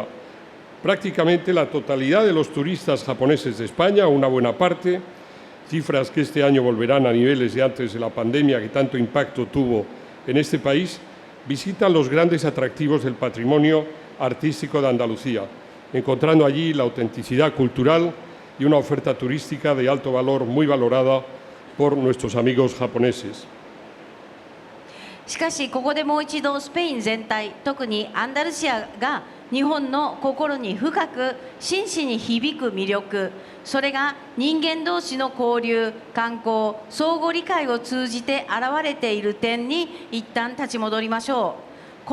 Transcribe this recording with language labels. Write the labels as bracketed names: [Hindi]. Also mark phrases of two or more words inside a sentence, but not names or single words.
[Spanish] Prácticamente la totalidad de los turistas japoneses de España, una buena parte, cifras que este año volverán a niveles de antes de la pandemia que tanto impacto tuvo en este país, visitan los grandes atractivos del patrimonio artístico de Andalucía, encontrando allí la autenticidad cultural y una oferta turística de alto valor muy valorada por nuestros amigos japoneses. [Japanese] しかし、ここでもう一度スペイン全体、特にアンダルシアが日本の心に深く真摯に響く魅力、それが人間同士の交流、観光、相互理解を通じて現れている点に一旦立ち戻りましょう。